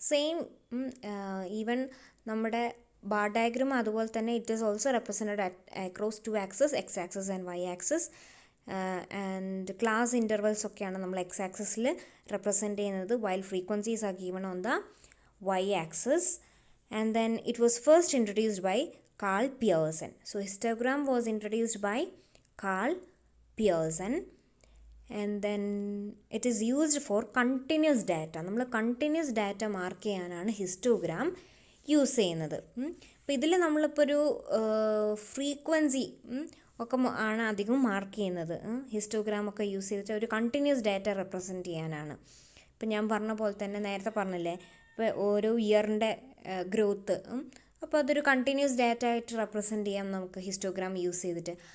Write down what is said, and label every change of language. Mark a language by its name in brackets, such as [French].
[English] same even [Malayalam] നമ്മുടെ bar diagram അതുപോലെ തന്നെ [English] It is also represented across 2 axes, x axis and y axis. [Malayalam] And class intervals ഒക്കെയാണ് നമ്മൾ X ആക്സസിൽ represent ചെയ്യുന്നത്, [English] While frequencies are given on the y axis. And then it was first introduced by Carl Pearson. So histogram was introduced by Carl Pearson, and then it is used for continuous data. [Malayalam] നമ്മൾ continuous data mark ചെയ്യാനാണ് histogram use ചെയ്യുന്നത്. അപ്പോൾ ഇതിൽ നമ്മളിപ്പോൾ ഒരു frequency ഒക്കെ ആണ് അധികം മാർക്ക് ചെയ്യുന്നത്. ഹിസ്റ്റോഗ്രാം ഒക്കെ യൂസ് ചെയ്തിട്ട് ഒരു കണ്ടിന്യൂസ് ഡാറ്റ റെപ്രസെൻറ്റ് ചെയ്യാനാണ്. ഇപ്പം ഞാൻ പറഞ്ഞ പോലെ തന്നെ നേരത്തെ പറഞ്ഞില്ലേ, ഇപ്പോൾ ഓരോ ഇയറിൻ്റെ ഗ്രോത്ത്, അപ്പോൾ അതൊരു കണ്ടിന്യൂസ് ഡാറ്റ ആയിട്ട് റെപ്രസെൻറ്റ് ചെയ്യാം നമുക്ക് ഹിസ്റ്റോഗ്രാം യൂസ് ചെയ്തിട്ട്.